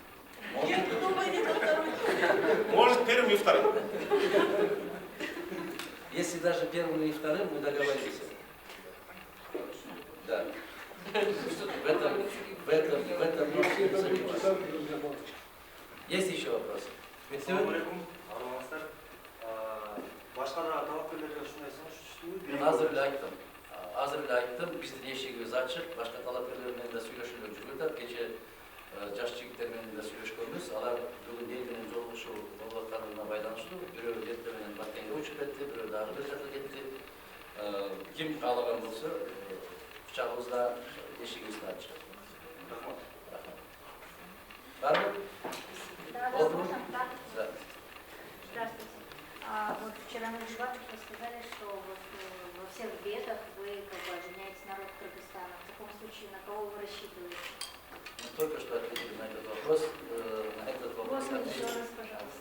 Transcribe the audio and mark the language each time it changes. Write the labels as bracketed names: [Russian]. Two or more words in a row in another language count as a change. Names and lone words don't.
[Russian] Может, первым и вторым. Если даже первым и вторым мы договорились. Да. В этом нужно не сомневаться. Есть еще вопросы? [Kyrgyz] Ассалаумалейкум, арманастар. Башка да талапкерлерге ушундай сунуш Азыр эле айттым, биздин эшигибиз ачык, башка талапкерлер менен да сүйлөшүүлөр жүрүп атат. Кече жаш жигиттер менен да сүйлөшкөнбүз. Алар бүгүн эл менен жолугушуу болуп атканына байланыштуу. Бирөө эртең менен Баткенге учуп кетти, бирөө дагы бир жака кетти. Ким каалаган болсо, кучагыбызда эшигибизди ачык. Рахмат. Барбы? [Russian] Да, возможно, да. Здравствуйте. Вот вчера на дебатах вы сказали, что вот во всех бедах вы как бы обвиняете народ Кыргызстана. В таком случае на кого вы рассчитываете? Мы только что ответили на этот вопрос. Еще раз, пожалуйста.